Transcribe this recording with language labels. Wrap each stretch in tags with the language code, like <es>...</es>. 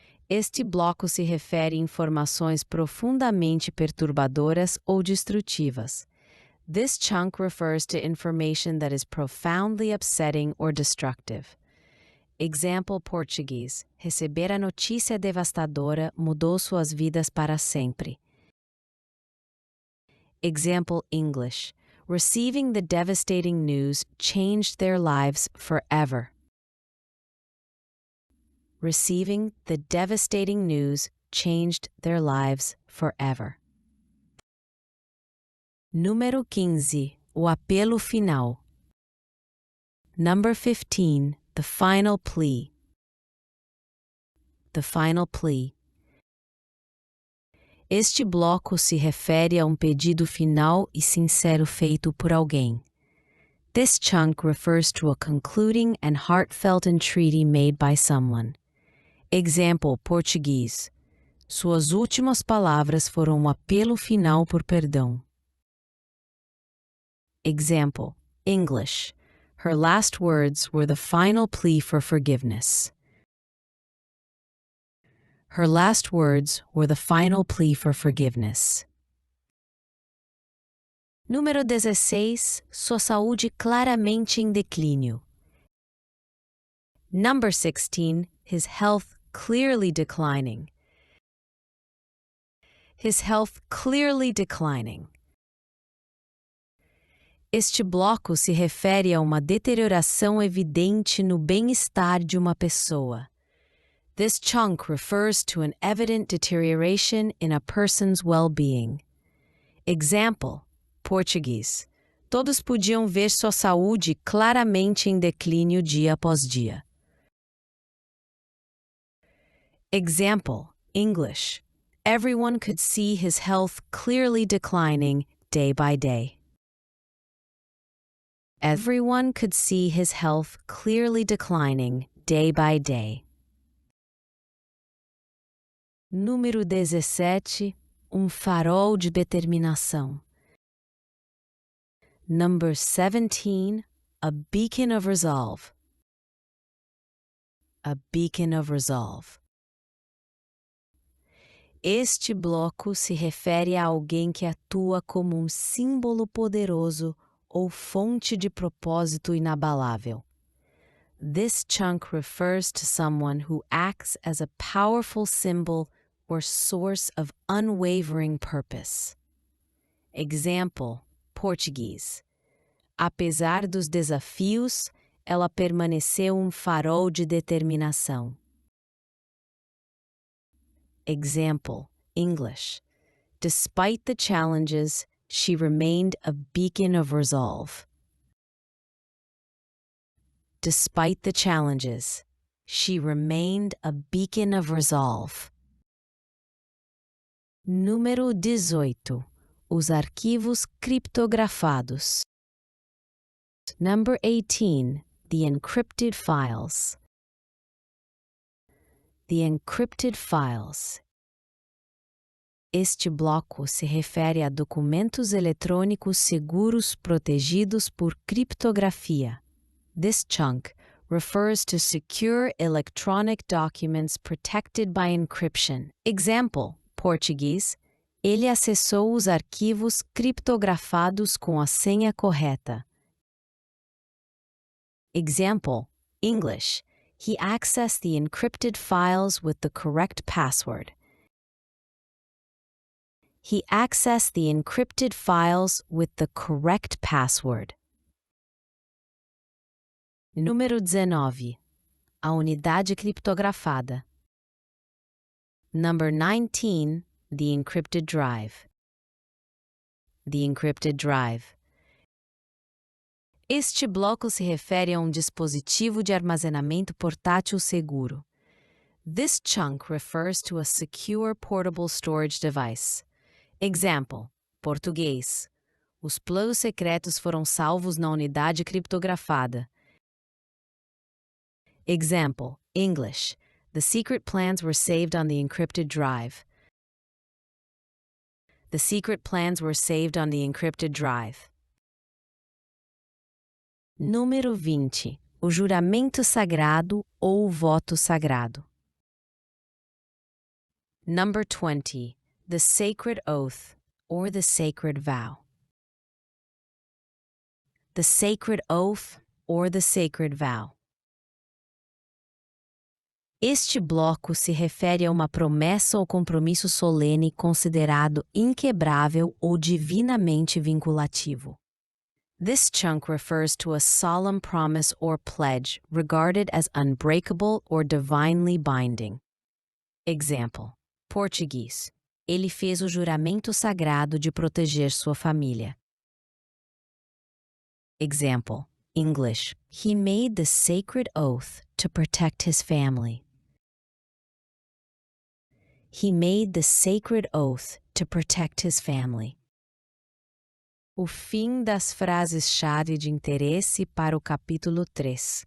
<pt>Este bloco se refere a informações profundamente perturbadoras ou destrutivas.</pt> <en>This chunk refers to information that is profoundly upsetting or destructive. Example Português.</en> <pt>Receber a notícia devastadora mudou suas vidas para sempre.</pt> <en>Example English. Receiving the devastating news changed their lives forever. Receiving the devastating news changed their lives forever.</en> <pt>Número 15. O apelo final.</pt> <en>Number 15. The final plea. The final plea.</en> <pt>Este bloco se refere a pedido final e sincero feito por alguém.</pt> <en>This chunk refers to a concluding and heartfelt entreaty made by someone. Example Português.</en> <pt>Suas últimas palavras foram apelo final por perdão.</pt> <en>Example English. Her last words were the final plea for forgiveness. Her last words were the final plea for forgiveness.</en> <pt>Número 16. Sua saúde claramente em declínio.</pt> <en>Number 16. His health clearly declining. His health clearly declining.</en> <pt>Este bloco se refere a uma deterioração evidente no bem-estar de uma pessoa.</pt> <en>This chunk refers to an evident deterioration in a person's well-being. Example, Português.</en> <pt>Todos podiam ver sua saúde claramente em declínio dia após dia.</pt> <en>Example, English. Everyone could see his health clearly declining day by day. Everyone could see his health clearly declining day by day.</en> <pt>Número 17. Farol de determinação.</pt> <en>Number 17. A beacon of resolve. A beacon of resolve.</en> <pt>Este bloco se refere a alguém que atua como símbolo poderoso ou fonte de propósito inabalável.</pt> <en>This chunk refers to someone who acts as a powerful symbol or source of unwavering purpose. Example, Português.</en> <pt>Apesar dos desafios, ela permaneceu farol de determinação.</pt> <en>Example, English. Despite the challenges, she remained a beacon of resolve. Despite the challenges, she remained a beacon of resolve.</en> <pt>Número 18. Os arquivos criptografados.</pt> <en>Number 18. The encrypted files. The encrypted files.</en> <pt>Este bloco se refere a documentos eletrônicos seguros protegidos por criptografia.</pt> <en>This chunk refers to secure electronic documents protected by encryption. Example, Português.</en> <pt>Ele acessou os arquivos criptografados com a senha correta.</pt> <en>Example, English. He accessed the encrypted files with the correct password. He accessed the encrypted files with the correct password.</en> <pt>Número 19. A unidade criptografada.</pt> <en>Number 19. The encrypted drive. The encrypted drive.</en> <pt>Este bloco se refere a um dispositivo de armazenamento portátil seguro.</pt> <en>This chunk refers to a secure portable storage device. Example, português.</en> <pt>Os planos secretos foram salvos na unidade criptografada.</pt> <en>Example, English. The secret plans were saved on the encrypted drive. The secret plans were saved on the encrypted drive.</en> <pt>Número 20. O juramento sagrado ou o voto sagrado.</pt> <en>Number 20. The sacred oath or the sacred vow. The sacred oath or the sacred vow.</en> <pt>Este bloco se refere a uma promessa ou compromisso solene considerado inquebrável ou divinamente vinculativo.</pt> <en>This chunk refers to a solemn promise or pledge regarded as unbreakable or divinely binding. Example, português.</en> <pt>Ele fez o juramento sagrado de proteger sua família.</pt> <en>Example, English. He made the sacred oath to protect his family. He made the sacred oath to protect his family.</en> <pt>O fim das frases-chave de interesse para o capítulo 3.</pt>